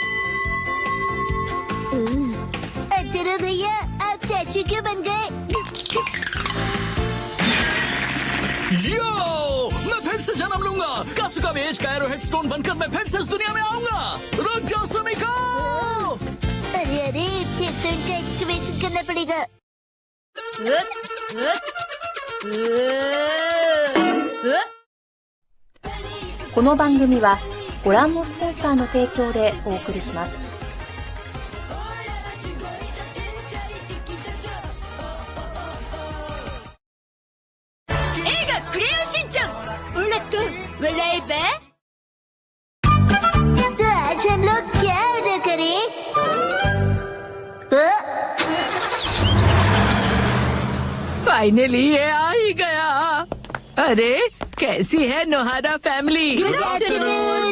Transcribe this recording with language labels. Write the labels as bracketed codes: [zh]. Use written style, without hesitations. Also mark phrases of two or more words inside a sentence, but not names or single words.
[hi] अरे भैया, आप चाचू क्यों बन गए? यो, मैं फिर से जन्म लूंगा। कासुकाबे एज का एरोहेड स्टोन बनकर मैं फिर से इस दुनिया में आऊंगा। रुक जाओ सुमिको। अरे, फिर तो इनका एक्सकवेशन करना पड़ेगा। [ja] この番組はご覧のスポンサーの提供でお送りします。映画クレヨンしんちゃん、オラと笑えば。 [hi] तो आज हम लोग क्या ऑर्डर करें? फाइनली ये आ ही गया। अरे कैसी है नोहारा फैमिली? [en] good afternoon.